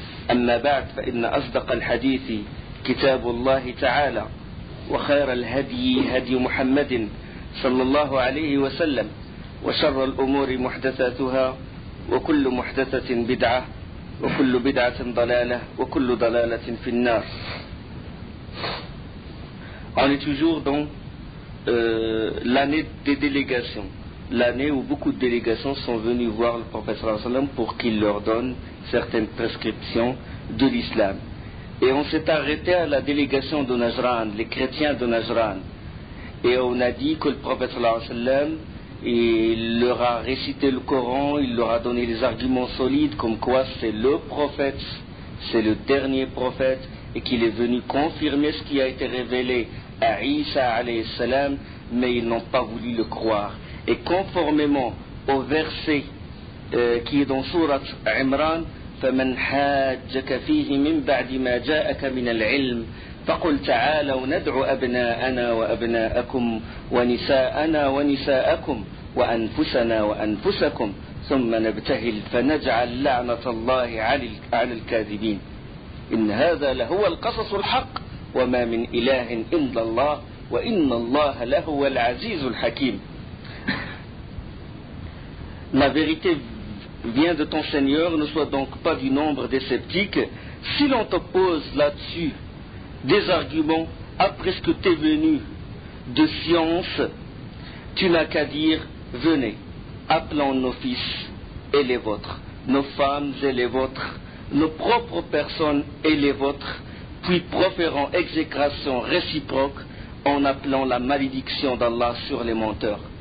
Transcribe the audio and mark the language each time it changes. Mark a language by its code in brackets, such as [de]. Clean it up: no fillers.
[ar] أما بعد، فإن أصدق الحديث كتاب الله تعالى، وخير الهدي هدي محمد صلى الله عليه وسلم، وشر الأمور محدثاتها، وكل محدثة بدعة، وكل بدعة ضلالة، وكل ضلالة في النار. [fr] On est toujours dans l'année des délégations, l'année où beaucoup de délégations sont venues voir le prophète sallallahu alayhi wa sallam pour qu'il leur donne certaines prescriptions de l'islam. Et on s'est arrêté à la délégation de Najran, les chrétiens de Najran. Et on a dit que le prophète sallallahu alayhi wa sallam, il leur a récité le Coran, il leur a donné des arguments solides comme quoi c'est le prophète, c'est le dernier prophète, et qu'il est venu confirmer ce qui a été révélé à Isa alayhi salam, mais ils n'ont pas voulu le croire. Et conformément au verset qui est dans Sourate Imran, [ar] فمن حاجك فيه من بعد ما جاءك من العلم فقل تعالوا ندعو أبناءنا وأبناءكم ونساءنا ونساءكم وأنفسنا وأنفسكم ثم نبتهل فنجعل لعنة الله على الكاذبين إن هذا لهو القصص الحق وما من إله إلا الله وإن الله لهو العزيز الحكيم. [fr] La vérité vient de ton Seigneur, ne sois donc pas du nombre des sceptiques. Si l'on t'oppose là-dessus des arguments après ce que t'es venu de science, tu n'as qu'à dire venez, appelons nos fils et les vôtres, nos femmes et les vôtres, nos propres personnes et les vôtres, puis proférons exécration réciproque en appelant la malédiction d'Allah sur les menteurs.